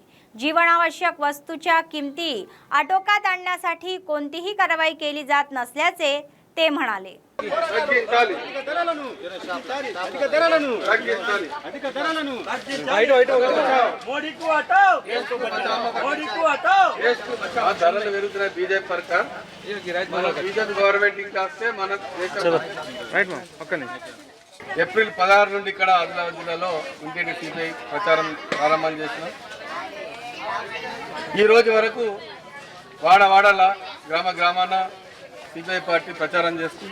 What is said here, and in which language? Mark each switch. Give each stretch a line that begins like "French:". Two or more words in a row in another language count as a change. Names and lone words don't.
Marathi: जीवनावश्यक वस्तूच्या किमती आटोक्यात आणण्यासाठी कोणतीही कारवाई केली जात नसल्याचे ते म्हणाले।
Telugu: బీజేపీ సర్కార్ గవర్నమెంట్ ఇంకా వస్తే మన ఏప్రిల్ 16 నుండి ఇక్కడ ఆదిలాబాద్ జిల్లాలో ఇంటింటి సిపిఐ ప్రచారం ప్రారంభం చేసినాం। ఈ రోజు వరకు వాడవాడల గ్రామ గ్రామాన సిపిఐ పార్టీ ప్రచారం చేస్తుంది।